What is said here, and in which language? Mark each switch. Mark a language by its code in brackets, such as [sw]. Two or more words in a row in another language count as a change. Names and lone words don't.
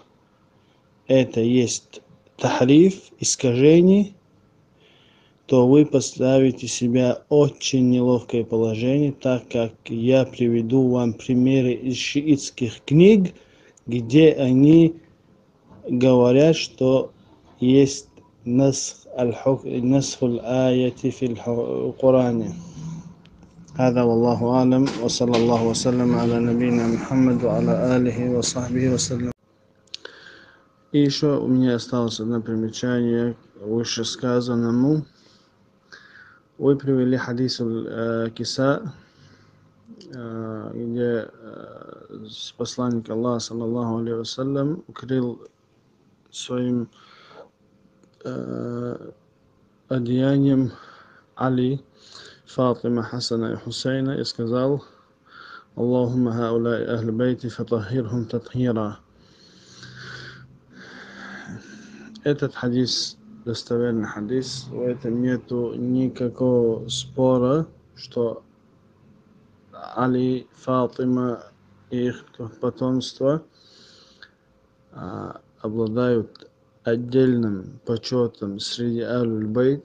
[ru] это есть тахриф, искажение, то вы поставите себя в очень неловкое положение, так как я приведу вам примеры из шиитских книг, где они говорят, что есть [ar] نسخ الآيات في القرآن. هذا والله أعلم وصلى الله وسلم على نبينا محمد وعلى آله وصحبه وسلم. [ru] И еще у меня осталось одно примечание к вышесказанному. Вы привели хадис Киса, где посланник Аллаха, [ar] صلى الله عليه وسلم, [ru] укрыл своим одеянием Али, Фатима, Хасана и Хусейна и сказал: [ar] اللهم هؤلاء أهل بيتي فطهرهم تطهيرا. [ru] Этот хадис достоверный хадис, в этом нету никакого спора, что Али, Фатима и их потомство обладают отдельным почетом среди аль-бейт.